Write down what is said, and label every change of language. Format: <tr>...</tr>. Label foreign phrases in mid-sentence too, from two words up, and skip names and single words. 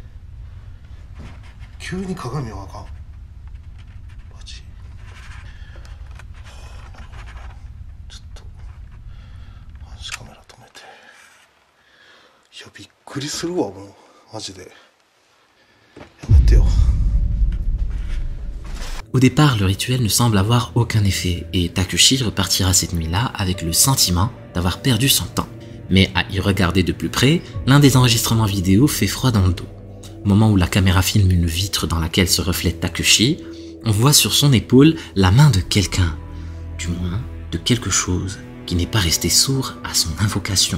<ja>急に鏡はあかん。マジ。ちょっと監視カメラ止めて。いや、びっくりするわ、もうマジで。やめてよ。</ja> <fr>Au départ, le rituel ne semble avoir aucun effet, et Takushi repartira cette nuit-là avec le sentiment d'avoir perdu son temps. Mais à y regarder de plus près, l'un des enregistrements vidéo fait froid dans le dos. Au moment où la caméra filme une vitre dans laquelle se reflète Takushi, on voit sur son épaule la main de quelqu'un, du moins de quelque chose qui n'est pas resté sourd à son invocation.</fr>